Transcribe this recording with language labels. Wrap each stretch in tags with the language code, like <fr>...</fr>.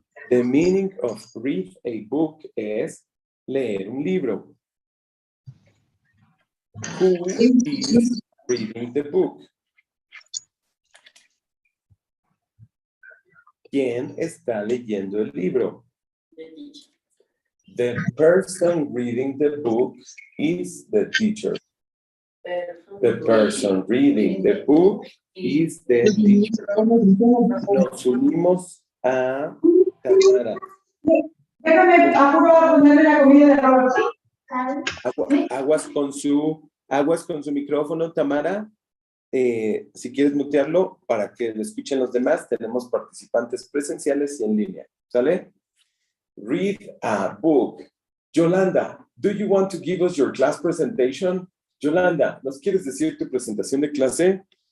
<en>The meaning of read a book</en> <es>es leer un libro.</es> <en>Who is reading the book?</en> <es>¿Quién está leyendo el libro?</es> <en>The person reading the book is the teacher. The person reading the book is the teacher.</en> <es>Nos unimos a Tamara. Déjame apuro ponerle la comida de Robert. Aguas con su micrófono, Tamara. Si quieres mutearlo para que lo escuchen los demás, tenemos participantes presenciales y en línea. ¿Sale?</es> <en>Read a book. Yolanda, do you want to give us your class presentation?</en> <es>Yolanda, ¿nos quieres decir tu presentación de clase?</es>